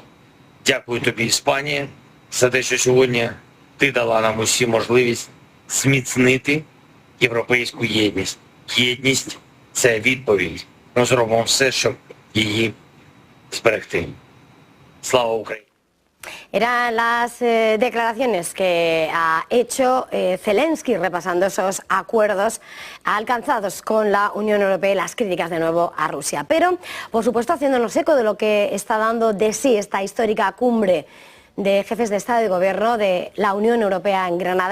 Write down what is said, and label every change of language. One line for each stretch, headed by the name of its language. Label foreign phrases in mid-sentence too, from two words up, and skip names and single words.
Ukrainian: Дякую тобі, Іспанія, за те, що сьогодні ти дала нам усі можливість зміцнити європейську єдність. Єдність – це відповідь. Ми зробимо все, щоб її зберегти. Слава Україні!
Spanish: Eran las declaraciones que ha hecho Zelensky repasando esos acuerdos alcanzados con la Unión Europea y las críticas de nuevo a Rusia. Pero, por supuesto, haciéndonos eco de lo que está dando de sí esta histórica cumbre de jefes de Estado y Gobierno de la Unión Europea en Granada.